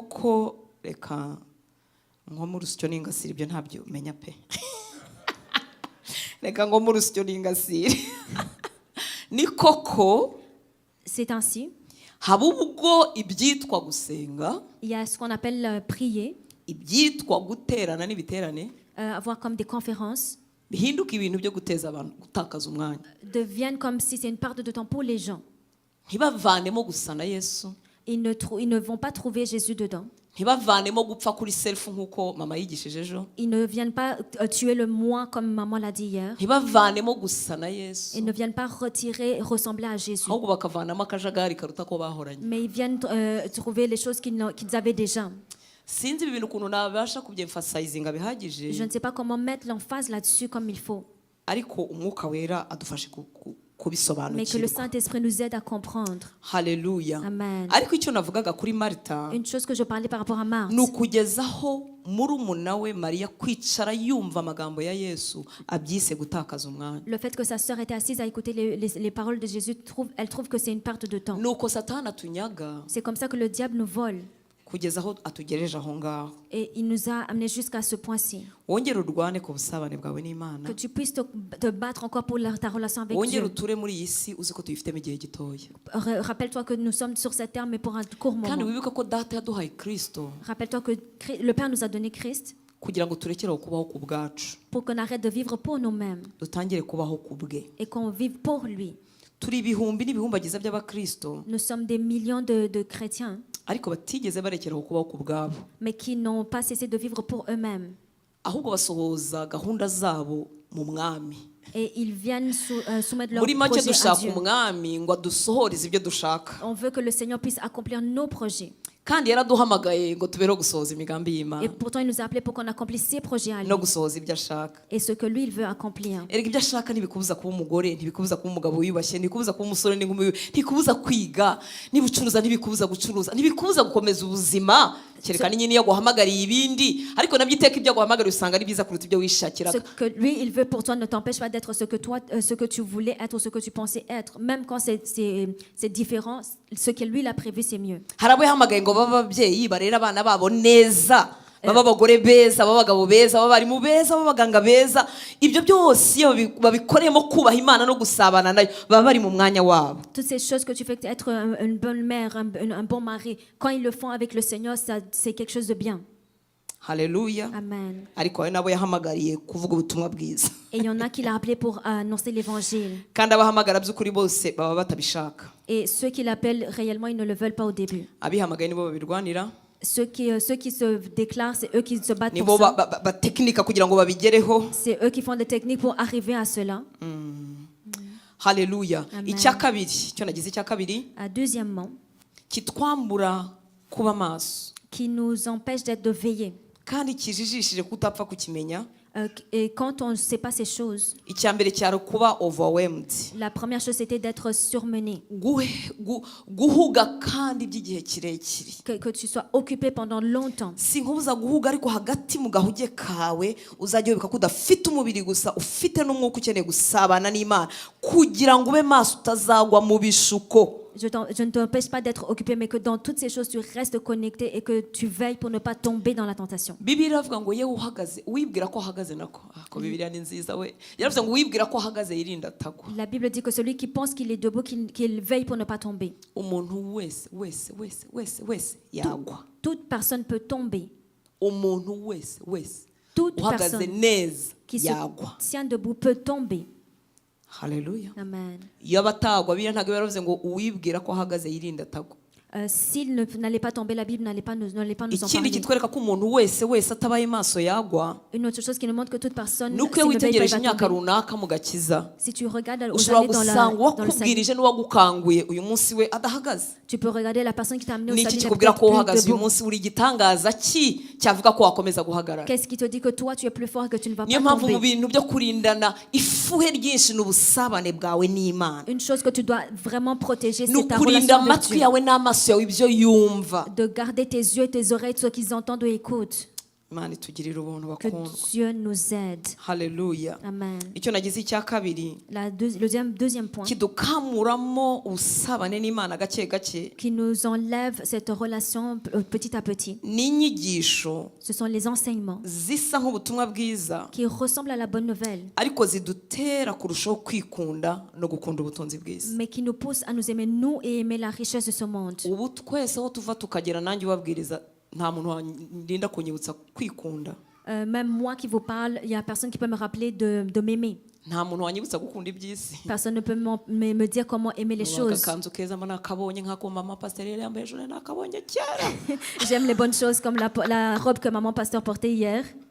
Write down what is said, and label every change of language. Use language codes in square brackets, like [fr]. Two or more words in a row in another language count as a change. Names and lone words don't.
[fr] C'est ainsi. Il y a ce qu'on appelle prier. [rw] ibyitwa guterana n'ibiterane [fr] avoir comme des conférences [rw] bihinduka ibintu byo guteza abantu gutakaza umwanya, [fr] deviennent comme si c'est une perte de temps pour les gens. [rw] ntibavanemo gusa na Yesu, [fr] Ils ne vont pas trouver Jésus dedans. [rw] ntibavanemo gupfa kuri self nk'uko mama yigishije ejo, [fr] Ils ne viennent pas tuer le moi comme maman l'a dit hier. [rw] ntibavanemo gusa na Yesu, [fr] Ils ne viennent pas ressembler à Jésus. [rw] ahubwo bakavanamo akajagari karuta ko bahoranye. [fr] Mais ils viennent trouver les choses qu'ils avaient déjà. [rw] Sinzi ibi bintu ukuntu nabasha kubyemfasizinga bihagije, [fr] Je ne sais pas comment mettre l'emphase là-dessus comme il faut. [rw] ariko umwuka wera adufashe [fr] Mais que le [rw] kubisobanukirwa. [fr] Saint-Esprit nous aide à comprendre. Haleluya. Amen. [rw] Ariko icyo navugaga kuri Marita [fr] Une chose que je parlais par rapport à Marthe, [rw] ni ukugezaho murumuna we Mariya kwicara yumva amagambo ya Yesu abyise gutakaza umwanya. [fr] le fait que sa sœur était assise à écouter les paroles de Jésus, elle trouve que c'est une perte de temps. [rw] Nuko Satani atunyaga [fr] C'est comme ça que le diable nous vole. [rw] kugeza aho atugereje aho ngaho. [fr] Et il nous a amenés jusqu'à ce point-ci. [rw] Wongere urwane ku busabane bwawe n'Imana, [fr] Que tu puisses te battre encore pour ta relation avec [rw] wongere [fr] Dieu. [rw] uture muri iyi si uzi ko tuyifitemo igihe gitoya, [fr] Rappelle-toi que nous sommes sur cette terre, mais pour un court [rw] kandi [fr] moment. [rw] wibuke ko data yaduhaye Kristo [fr] Rappelle-toi que le Père nous a donné Christ [rw] kugira ngo turekereho kubaho ku bwacu, [fr] pour qu'on arrête de vivre pour nous-mêmes [rw] dutangire kubaho ku bwe. [fr] et qu'on vive pour lui. [rw] Turi ibihumbi n'ibihumbagiza by'abakristo, [fr] Nous sommes des millions de chrétiens, [rw] ariko batigeze barekeraho kubaho ku bwabo, [fr] mais qui n'ont pas cessé de vivre pour eux-mêmes. [rw] ahubwo basohoza gahunda zabo mu mwami. [fr] Et ils viennent soumettre leur [rw] Muri make [fr] projet à [rw] dushaka [fr] Dieu. [rw] umwami ngo adusohoreze ibyo dushaka, [fr] On veut que le Seigneur puisse accomplir nos projets. [rw] kandi yaraduhamagaye ngo tubereho gusohoza imigambi [fr] Et [rw] y'Imana [fr] pourtant, il nous a appelés pour qu'on accomplisse ses projets à lui. [rw] no gusohoza ibyo ashaka. [fr] Et ce que lui, il veut accomplir. [rw] Erega ibyo ashaka ntibikubuza kuba umugore, ntibikubuza kuba umugabo wiyubashye, ntibikubuza kuba umusore n'inkumi, ntibikubuza kwiga, niba ucuruza ntibikubuza gucuruza, ntibikubuza gukomeza ubuzima, kereka nyine iyo aguhamagariye ibindi, ariko nabyo iteka ibyo aguhamagariye usanga ari byiza kuruta ibyo [fr] Ce [rw] wishakiraga. [fr] que lui, il veut pour toi ne t'empêche pas d'être ce que tu voulais être ou ce que tu pensais être. Même quand c'est différent, ce que lui, il a prévu, c'est mieux. [rw] Hari abo yahamagaye ngo babe ababyeyi barera abana babo neza, baba abagore beza, baba abagabo beza, baba abarimu beza, baba abaganga beza. Ibyo byose iyo babikoreyemo kubaha Imana no gusabana nayo baba bari mu mwanya wabo. [fr] Toutes ces choses que tu fais, être une bonne mère, un bon mari, quand ils le font avec le Seigneur, c'est quelque chose de bien. Haleluya. Amen. [rw] Ariko hari nabo yahamagariye kuvuga ubutumwa bwiza, [fr] Et il y en a qui l'a appelé pour annoncer l'évangile. [rw] kandi abahamagara by'ukuri bose baba batabishaka. [fr] Et ceux qui l'appellent réellement, ils ne le veulent pas au début. [rw] Abihamagaye nibo babirwanira, [fr] Ceux qui se déclarent, c'est eux qui se battent [rw] nibo [fr] pour ça. [rw] batekinika kugira ngo babigereho. [fr] C'est eux qui font des techniques pour arriver à cela. Haleluya. Amen. [rw] Icya kabiri, cyo nagize icya kabiri, [fr] Deuxièmement, [rw] kitwambura kuba maso, [fr] qui nous empêche de veiller. [rw] kandi kijijishije kutapfa kukimenya. [fr] Et quand on ne sait pas ces choses, [rw] Icya mbere cyari kuba overwhelmed, [fr] la première chose c'était d'être surmené, [rw] guhuga kandi by'igihe kirekire. [fr] que tu sois occupé pendant longtemps. [rw] Sinkubuza guhuga, ariko hagati mu gahuge kawe uzajya wibuka ko udafite umubiri gusa, ufite n'umwuka ukeneye gusabana n'Imana kugira ngo ube maso utazagwa mu bishuko. [fr] Je ne t'empêche pas d'être occupé, mais que dans toutes ces choses, tu restes connecté et que tu veilles pour ne pas tomber dans la tentation. [rw] Bibiliya iravuga ngo yewe uhagaze wibwira ko ahagaze nako. Ko Bibiliya ni nziza we. Yaravuze ngo wibwira ko ahagaze yirinda atagwa. [fr] La Bible dit que celui qui pense qu'il est debout, qu'il veille pour ne pas tomber. [rw] Umuntu wese yagwa. [fr] Toute personne peut tomber. [rw] Umuntu wese [fr] Toute [rw] uhagaze [fr] personne [rw] neza [fr] qui se [rw] yagwa. [fr] tient debout peut tomber. Haleluya. Amen. [rw] Iyo abatagwa Bibiliya ntabwo yaravuze ngo uwibwira ko ahagaze yirinda atagwa. [fr] S'il n'allait pas tomber, la Bible n'allait pas nous en [rw] Ikindi [fr] parler. [rw] kitwereka ko umuntu wese atabaye maso yagwa, [fr] Une autre chose qui nous montre que toute personne, [rw] nuko [fr] s'il [rw] iyo [fr] ne veille pas, [rw] witegereje [fr] il va [rw] imyaka [fr] tomber. [rw] runaka mu gakiza, [fr] Si tu regardes aux [rw] ushobora [fr] années [rw] gusanga [fr] dans le salut, [rw] uwakubwirije n'uwagukanguye uyu munsi we adahagaze. [fr] tu peux regarder la personne qui t'a amené au [rw] Niki [fr] salut n'est [rw] kikubwira ko [fr] peut-être [rw] uhagaze [fr] plus [rw] uyu [fr] debout. [rw] munsi uri igitangaza ki cyavuga ko wakomeza guhagarara. [fr] Qu'est-ce qui te dit que toi tu es plus fort et que tu ne vas [rw] Niyo [fr] pas [rw] mpamvu mu [fr] tomber? [rw] bintu byo kurindana ifuhe ryinshi n'ubusabane bwawe n'Imana, [fr] Une chose que tu dois vraiment protéger, [rw] ni [fr] c'est ta [rw] ukurinda [fr] relation avec [rw] amatwi [fr] Dieu. [rw] yawe n'amaso yawe ibyo yumva. [fr] De garder tes yeux et tes oreilles, ce qu'ils entendent ou écoutent. [rw] Imana itugirire ubuntu [fr] Que [rw] bakundwa. [fr] Dieu nous aide. Haleluya. Amen. [rw] Icyo nagize icya kabiri, [fr] Le deuxième point [rw] kidukamuramo ubusabane n'Imana gake gake, [fr] qui nous enlève cette relation petit à petit, [rw] n'inyigisho [fr] ce sont les enseignements [rw] zisa nk'ubutumwa bwiza, [fr] qui ressemblent à la bonne nouvelle, [rw] ariko zidutera kurushaho kwikunda no gukunda ubutunzi bwiza. [fr] mais qui nous poussent à nous aimer nous et aimer la richesse de ce monde. [rw] Ubu twese aho tuva tukagera nanjye ubabwiriza [fr] Même moi qui vous parle, il y a personne qui peut me rappeler de m'aimer. Personne ne peut me dire comment aimer les choses. J'aime les bonnes choses comme la robe que maman pasteur portait hier.